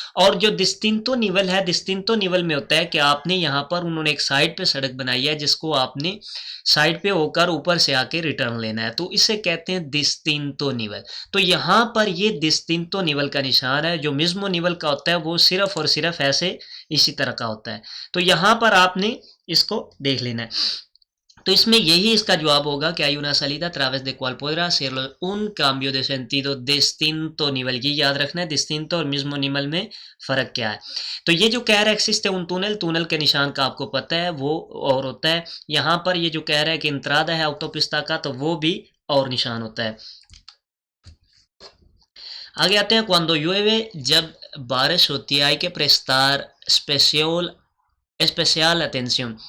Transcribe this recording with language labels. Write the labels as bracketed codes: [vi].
[hi] और जो डिस्टिंतो निवल है, डिस्टिंतो निवल में होता है कि आपने यहाँ पर, उन्होंने एक साइड पे सड़क बनाई है जिसको आपने साइड पे होकर ऊपर से आके रिटर्न लेना है, तो इसे कहते हैं डिस्टिंतो निवल। तो यहाँ पर ये डिस्टिंतो निवल का निशान है। जो मिज़्मो निवल का होता है वो सिर्फ और सिर्फ ऐसे इसी तरह का होता है। तो यहाँ पर आपने इसको देख लेना है। [es] तो इसमें यही इसका जवाब होगा कि hay una salida a través de cual podrá ser un cambio de sentido distinto nivel। [hi] ये याद रखना है, distinto और mismo nivel में फ़र्क क्या है। तो ये जो कह रहा है [es] existe un túnel, [hi] túnel के निशान का आपको पता है वो और होता है। यहाँ पर ये जो कह रहा है कि entrada है autopista का, तो वो भी और निशान होता है। आगे आते हैं, [es] cuando llueve [hi] जब बारिश होती है, [es] hay que prestar [hi] special attention.